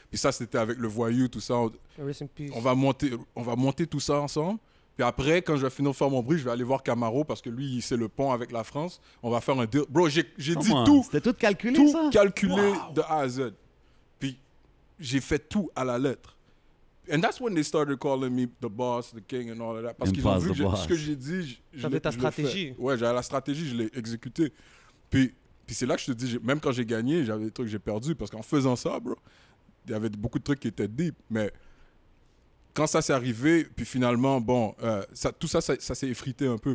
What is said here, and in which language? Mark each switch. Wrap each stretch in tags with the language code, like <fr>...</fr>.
<fr>Puis ça, c'était avec le Voyou, tout ça. On va monter tout ça ensemble. Puis après, quand je vais finir de faire mon bruit, je vais aller voir Camaro parce que lui, c'est le pont avec la France. On va faire un deal. Bro, j'ai dit tout. C'était tout calculé, tout calculé de A à Z. Puis j'ai fait tout à la lettre.</fr> <en>And that's when they started calling me the boss, the king and all of that.</en> <fr>Parce qu'ils ont vu que ce que j'ai dit, j'avais ta stratégie. Ouais, j'avais la stratégie, je l'ai exécutée. Puis c'est là que je te dis, même quand j'ai gagné, j'avais des trucs que j'ai perdus. Parce qu'en faisant ça, bro, il y avait beaucoup de trucs qui étaient deep. Mais quand ça s'est arrivé, puis finalement, bon, tout ça s'est effrité un peu.</fr>